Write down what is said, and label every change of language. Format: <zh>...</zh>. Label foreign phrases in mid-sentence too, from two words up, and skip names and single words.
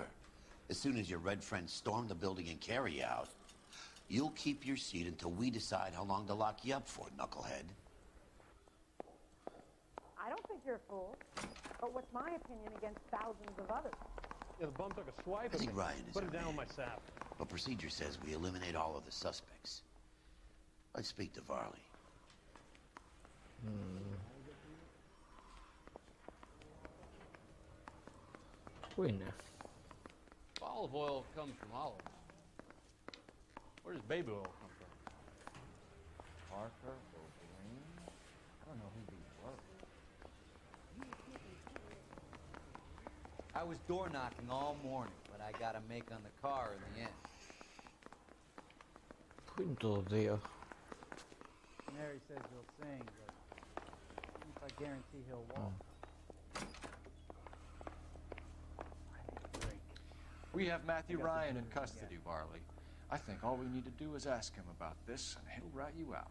<en>As soon as your red friends storm the building and carry out, you'll keep your seat until we decide how long to lock you up for, knucklehead. I don't think you're a fool. But what's my my opinion against thousands of others. Yeah, the bum took a swipe I at think me. Ryan is Put our him down man. with my sap. But procedure says we eliminate all of the suspects. Let's speak to Varley.</en> <el>Πού είναι?</el> <en>Olive oil comes from olives. Where does baby oil come from? Parker or Green? I don't know who these were. I was door knocking all morning, but I got a make on the car in the end.</en> <el>Πού είναι το 2?</el> <en>Mary says he'll sing, but I guarantee he'll walk. We have Matthew Ryan in custody, Varley. I think all we need to do is ask him about this, and he'll rat you out.</en>